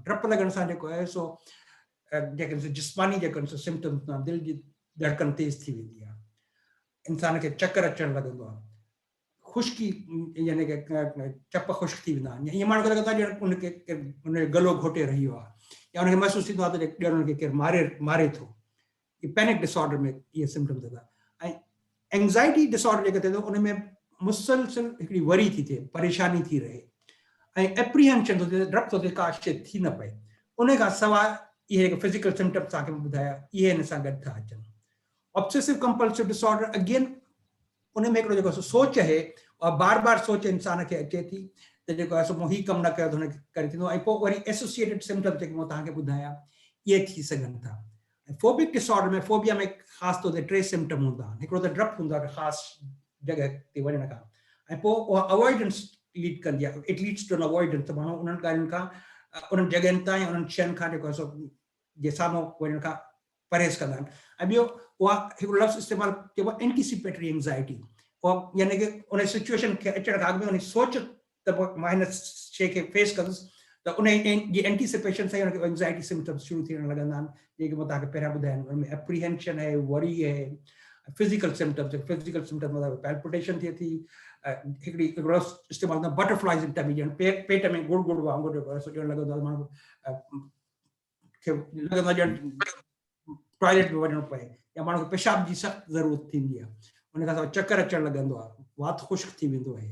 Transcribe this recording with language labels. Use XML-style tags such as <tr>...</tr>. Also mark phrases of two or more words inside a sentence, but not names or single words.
<sd>डपु लॻण सां जेको आहे सो जेके जिस्मानी जेके सिम्टम्स दिलि जी धड़कन तेज़ थी वेंदी आहे, इंसान खे चक्कर अचणु लॻंदो आहे, ख़ुश्की यानी कि चप ख़ुश्क थी वेंदा आहिनि, ईअं माण्हू खे लॻंदो आहे ॼण उनखे उनजो गलो घोटे रहियो आहे या उनखे महसूसु थींदो आहे त ॼण उनखे केरु मारे थो। ये</sd> <en>panic disorder</en> <sd>में ये सिम्टम्स था। ऐं</sd> <en>anxiety disorder</en> <sd>जेके थिए थो उन में मुसलसिल हिकिड़ी वरी थी थिए, परेशानी थी रहे ऐं एप्रीहेंशन थो थिए, डपु थो थिए का शइ थी न पए। उन खां सवाइ इहे</sd> <en>physical symptoms</en> <sd>तव्हांखे ॿुधाया इहे हिन सां गॾु था अचनि।</sd> <en>obsessive compulsive disorder again</en> <sd>उन में हिकिड़ो जेको सोच आहे और बार बार सोच इंसान खे अचे थी त जेको आहे सो ही कमु न कयो त हुनखे करे थींदो ऐं पोइ वरी</sd> <en>associated symptoms</en> <sd>जेके मां तव्हांखे ॿुधाया इहे थी सघनि था।</sd> <en>phobic disorder</en> <sd>में, फोबिया में ख़ासि तौर ते 3 सिम्टम हूंदा आहिनि। हिकिड़ो त डपु हूंदो आहे ख़ासि जॻह ते वञण खां, ऐं पोइ उहा</sd> <en>avoidance lead</en> <sd>कंदी आहे,</sd> <en>It leads to an avoidance.</en> <sd>त माण्हू उन्हनि ॻाल्हियुनि खां उन्हनि जॻहियुनि ताईं उन्हनि शयुनि खां जेको आहे सो जे साम्हूं वञण खां परहेज़ कंदा आहिनि। ऐं ॿियो उहा हिकिड़ो लफ़्ज़ इस्तेमालु कयो आहे</sd> <en>anticipatory anxiety,</en> <sd>उहा यानी कि उन सिचुएशन खे अचण खां अॻु में उन सोच त मां हिन शइ खे फेस कंदुसि त उन जी एंटीसिपेशन सां हुनखे</sd> <en>anxiety symptoms</en> <sd>शुरू थियण लॻंदा आहिनि जेके मां तव्हांखे पहिरियां ॿुधाया आहिनि। उनमें एप्रीहेंशन आहे, वरी आहे,</sd> <en>physical symptoms</en> <sd>मतलब पैल्पिटेशन थिए थी, हिकिड़ो इस्तेमालु कंदा</sd> <en>butterflies in tummy,</en> <sd>ॼण पेट में गुड़ गुड़ वांगुरु जेको आहे सो ॼण लॻंदो आहे माण्हू खे लॻंदो आहे ॼण टॉयलेट में वञणो पए या माण्हू खे पेशाब जी सख़्तु ज़रूरत थींदी आहे, उन खां सवाइ चकर अचणु लॻंदो आहे, वात ख़ुश्क थी वेंदो आहे।</sd>